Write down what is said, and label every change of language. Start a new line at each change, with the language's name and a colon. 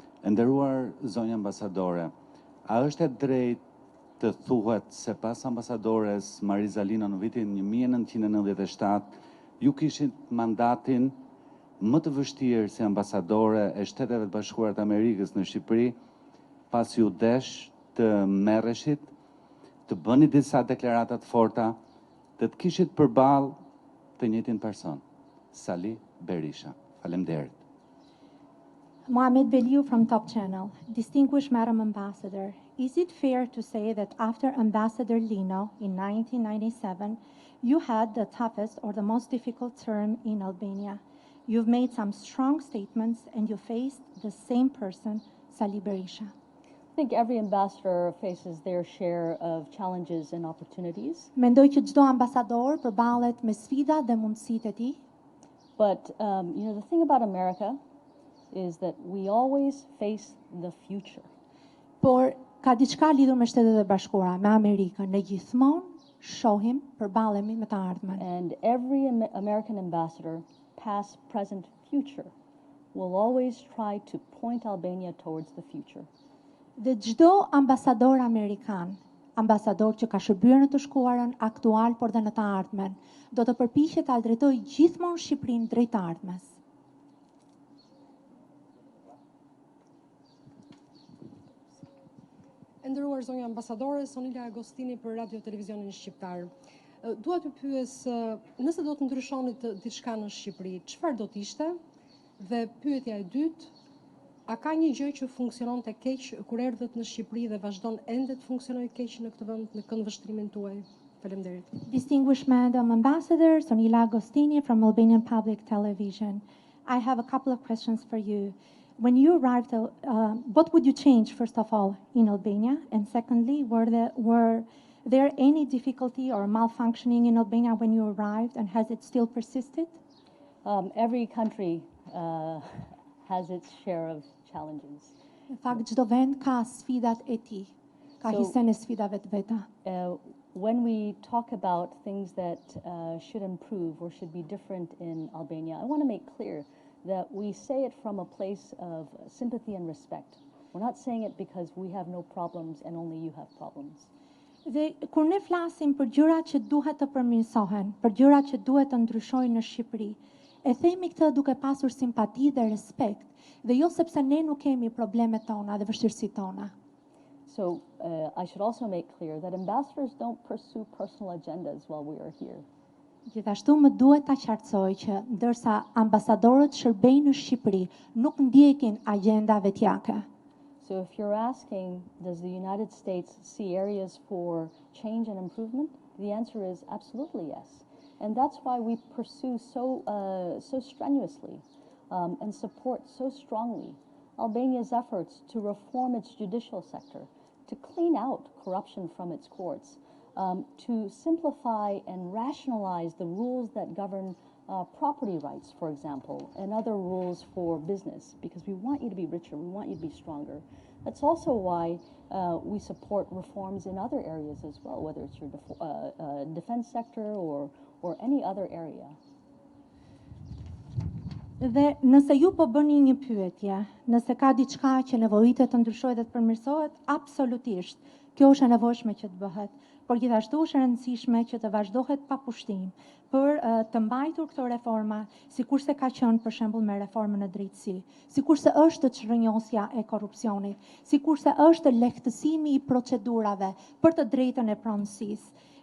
Albanian: Nderuar zonja ambasadore, a është e drejtë të thuhet se pas ambasadores Marizalino në vitin 1997 ju kishit mandatin më të vështirë si ambasadore e Shteteve të Bashkuara të Amerikës në Shqipëri, pas ju desh të merreshit, të bëni disa deklaratat forta, të kishit përballë të njëjtin person, Sali Berisha. Faleminderit.
English: Mohamed Beliu from Top Channel. Distinguished Madam Ambassador, is it fair to say that after Ambassador Lino in 1997, you had the toughest or the most difficult term in Albania? You've made some strong statements and you faced the same person, Sali Berisha. I think every ambassador faces their share of challenges and opportunities.
Albanian: Mendoj që çdo ambasador përballet me sfida dhe mundësitë e tij.
English: But the thing about America is that we always face the future.
Albanian: Por ka diçka lidhur me Shtetet e Bashkuara, me Amerikën. Ne gjithmonë shohim, përballemi me të ardhmen.
English: And every American ambassador, past, present, future, will always try to point Albania towards the future.
Albanian: Dhe çdo ambasador amerikan, ambasador që ka shërbyer në të shkuarën aktual, por dhe në të ardhmen, do të përpiqet ta drejtojë gjithmonë Shqipërinë drejt të ardhmes. Nderuar zonja ambasadore Sonila Agostini për Radiotelevizionin Shqiptar. Dua të pyes, nëse do të ndryshonit diçka në Shqipëri, çfarë do të ishte? Dhe pyetja e dytë, a ka një gjë që funksionon të keq kur erdhët në Shqipëri dhe vazhdon ende të funksionojë keq në këtë vend në këndvështrimin tuaj? Faleminderit.
English: Distinguished Madam Ambassador Sonila Agostini from Albanian Public Television. I have a couple of questions for you. When you arrived, what would you change, first of all, in Albania? And secondly, were there any difficulty or malfunctioning in Albania when you arrived, and has it still persisted? Every country has its share of challenges.
Albanian: Në fakt, çdo vend ka sfidat e tij, ka hisen e sfidave të veta.
English: When we talk about things that should improve or should be different in Albania, I want to make clear that we say it from a place of sympathy and respect. We're not saying it because we have no problems and only you have problems.
Albanian: Dhe kur ne flasim për gjërat që duhet të përmirësohen, për gjërat që duhet të ndryshojnë në Shqipëri, e themi këtë duke pasur simpati dhe respekt, dhe jo sepse ne nuk kemi problemet tona dhe vështirësitë tona.
English: So I should also make clear that ambassadors don't pursue personal agendas while we are here.
Albanian: Gjithashtu më duhet ta qartësoj që ndërsa ambasadorët shërbejnë në Shqipëri, nuk ndjekin agenda vetjake.
English: So if you're asking, does the United States see areas for change and improvement? The answer is absolutely yes. And that's why we pursue so strenuously and support so strongly Albania's efforts to reform its judicial sector, to clean out corruption from its courts, to simplify and rationalize the rules that govern property rights, for example, and other rules for business, because we want you to be richer, we want you to be stronger. That's also why we support reforms in other areas as well, whether it's your defense sector or any other area.
Albanian: Dhe nëse ju po bëni një pyetje, nëse ka diçka që nevojitet të ndryshojë dhe të përmirësohet, absolutisht, kjo është e nevojshme që të bëhet, por gjithashtu është e rëndësishme që të vazhdohet pa pushtim për të mbajtur këto reforma, sikurse ka qenë për shembull me reformën e drejtësi, sikurse është çrrënjosja e korrupsionit, sikurse është lehtësimi i procedurave për të drejtën e pronësisë.